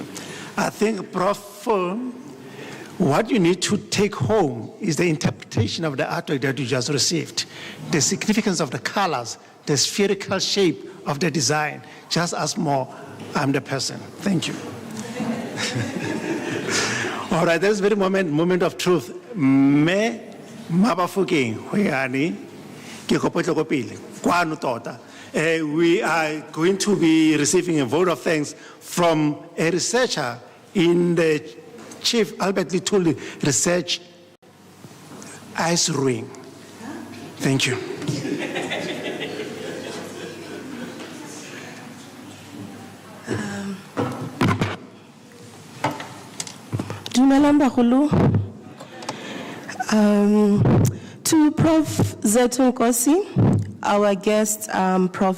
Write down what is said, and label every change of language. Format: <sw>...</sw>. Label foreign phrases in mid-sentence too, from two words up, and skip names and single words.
<en>I think, Prof, what you need to take home is the interpretation of the artwork that you just received, the significance of the colors, the spherical shape of the design. Just ask more, I'm the person. Thank you. All right, there's a very moment of truth. Me mabafuking hoyani ke kopotlo pele kwano tota. We are going to be receiving a vote of thanks from a researcher in the Chief Albert Lituli Research Ice Ring. Thank you.</en> <tn>Dumelang bagolo.</tn> <en>To Prof. Zethu Nkosi, our guest, Prof.</en>